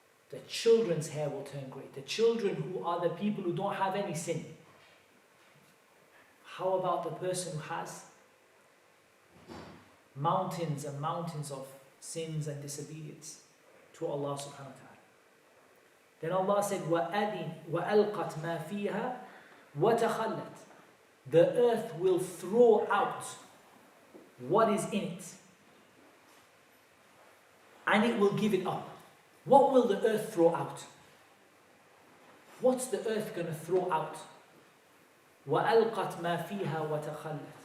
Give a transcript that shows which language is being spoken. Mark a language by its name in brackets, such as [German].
[English] The children's hair will turn grey. The children who are the people who don't have any sin. How about the person who has mountains and mountains of sins and disobedience to Allah subhanahu wa ta'ala? Then Allah said, [Arabic] وَأَلْقَتْ مَا فِيهَا وَتَخَلَّتْ. [English] The earth will throw out what is in it. And it will give it up. What will the earth throw out? What's the earth going to throw out? [Arabic] وَأَلْقَتْ مَا فِيهَا وَتَخَلَّتْ.